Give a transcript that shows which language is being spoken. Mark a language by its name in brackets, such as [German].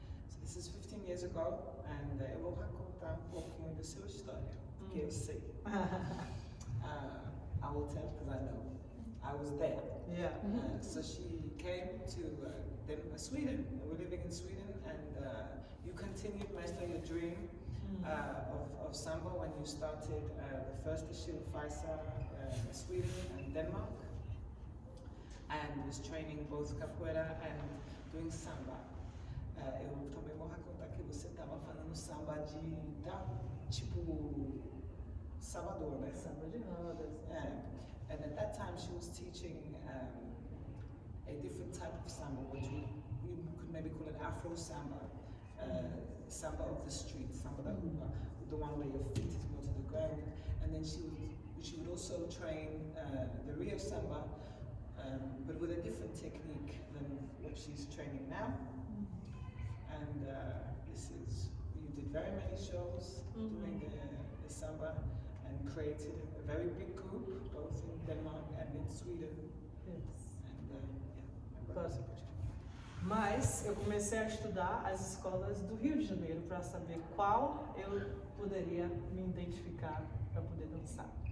[English] So this is 15 years ago, and [Portuguese] eu vou contar pouquinho da sua história, porque eu sei. [English] I will tell because I know. I was there. Yeah. So she came to Sweden. We're living in Sweden, and you continued, Master, your dream of samba when you started the first Faisa Sweden and Denmark, and was training both capoeira and doing samba. [Portuguese] Eu também vou contar que você estava fazendo samba tipo Salvador, né? Samba de rodas. [English] And at that time she was teaching a different type of samba, which we could maybe call it Afro samba, samba of the street, [Portuguese] samba da rua, [English] the one where your feet is more to the ground. And then she would also train the Rio samba, but with a different technique than what she's training now. And you did very many shows doing the samba, and created a very big group, both in Denmark and in Sweden. Yes. And [Portuguese] Mas eu comecei a estudar as escolas do Rio de Janeiro para saber qual eu poderia me identificar para poder dançar.